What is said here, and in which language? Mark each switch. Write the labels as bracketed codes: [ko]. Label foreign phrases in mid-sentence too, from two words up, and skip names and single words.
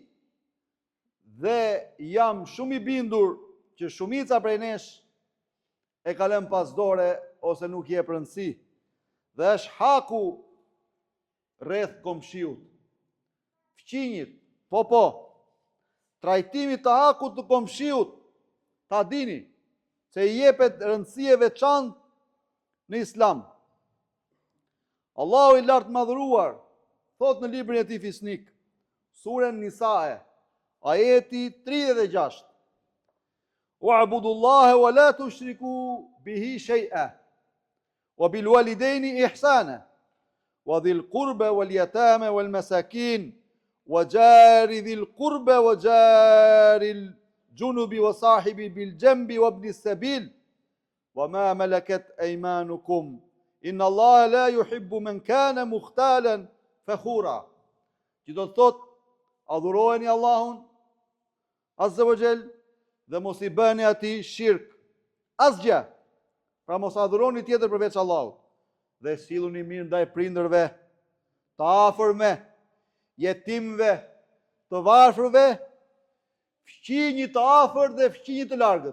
[sq] dhe jam shumë i bindur që shumica prej nesh e ka lënë pas dore ose nuk i jep rëndësi, dhe është haku rreth komshiut, fqinjit, po, trajtimi të hakut të komshiut, ta dini se i jepet rëndësi e veçantë në Islam. Allahu i lartë madhëruar thot në librin e tij fisnik, surën Nisae, ajeti 36: [ar] واعبدوا الله ولا تشركوا به شيئا وبالوالدين إحسانا وبذي القربى واليتامى والمساكين والجار ذي القربى والجار الجنب والصاحب بالجنب وابن السبيل وما ملكت أيمانكم إن الله لا يحب من كان مختالا فخورا. [sq] Që do të thot, adhurojeni Allahun [ar] عز وجل [sq] dhe mos i bëni atij shirk, asgjë. Pra mos adhuroni tjetër përveç Allahut, dhe silluni mirë ndaj prindërve, të afërme, jetimve, të varfërve, fqinjit të afërt dhe fqinjit të largët.